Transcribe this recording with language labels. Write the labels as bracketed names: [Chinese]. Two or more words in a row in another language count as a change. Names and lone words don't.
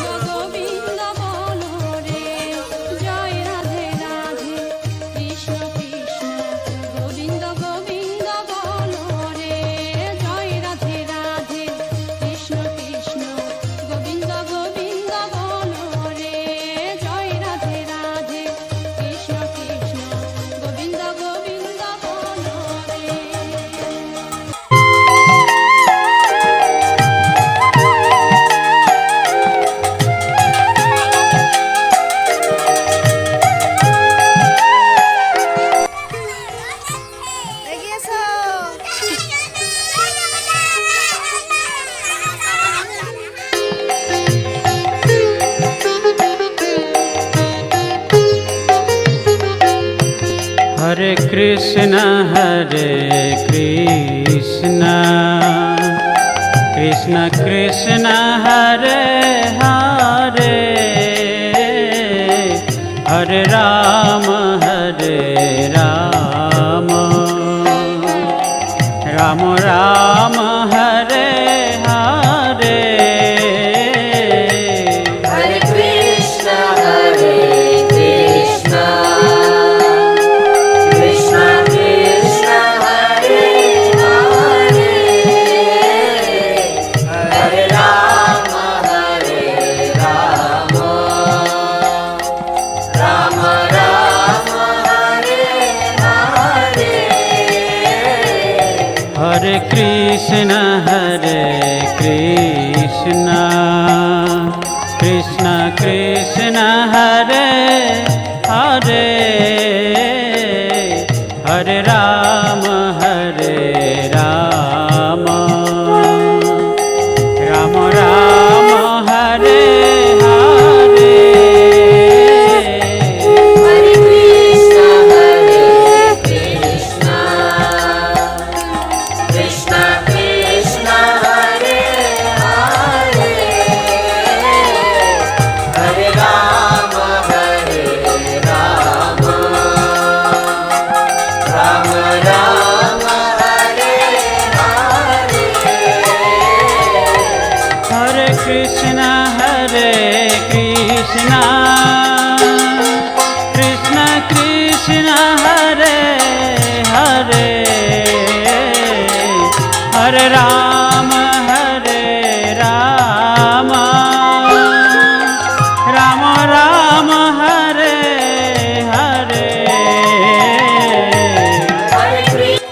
[Bangla] গোবিন্দ বলো রে জয় রাধে রাধে কৃষ্ণ কৃষ্ণ গোবিন্দ গোবিন্দ বলো রে জয় রাধে রাধে কৃষ্ণ কৃষ্ণ গোবিন্দ গোবিন্দ বলো রে জয় রাধে রাধে কৃষ্ণ কৃষ্ণ গোবিন্দ গোবিন্দ বলো রে এগিয়ে এসো। [Sanskrit] हरे कृष्ण कृष्ण कृष्ण हरे हरे हरे राम राम राम हरे हरे हरे कृष्ण, कृष्ण कृष्ण, हरे हरे, हरे राम, राम राम, हरे हरे. हरे कृष्ण कृष्ण कृष्ण हरे हरे हरे राम राम राम हरे हरे हरे कृष्ण, कृष्ण कृष्ण कृष्ण, हरे हरे, हरे राम, राम राम, हरे हरे. हरे कृष्ण कृष्ण कृष्ण हरे हरे हरे राम राम राम हरे हरे हरे कृष्ण.